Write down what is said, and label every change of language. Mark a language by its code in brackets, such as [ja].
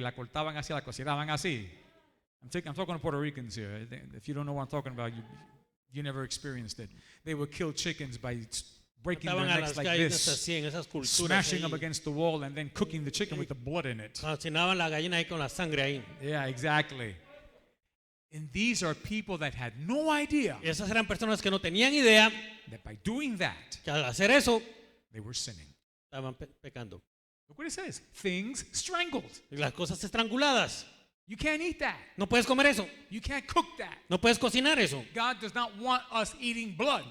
[es] La cortaban así, la cocinaban así. [en] I'm talking to Puerto Ricans here. If you don't know what I'm talking about, you never experienced it. They would kill chickens by breaking their [es] Estaban a [en] necks [es] las [en] like [es] gallinas [en] this, [es] así en esas culturas. [en] smashing them [es] ahí. [en] against the wall, and then cooking the chicken with the blood in it. [es] Cocinaban la gallina ahí con la sangre ahí. [en] Yeah, exactly. And these are people that had no idea [es] Y esas eran personas que no tenían idea [en] that by doing that, [es] que al hacer eso [en] they were sinning. [es] estaban pecando. [en] Look what it says. Things strangled. [es] Y las cosas estranguladas. [en] You can't eat that. [es] No puedes comer eso. [en] You can't cook that. [es] No puedes cocinar eso. [en] God does not want us eating blood.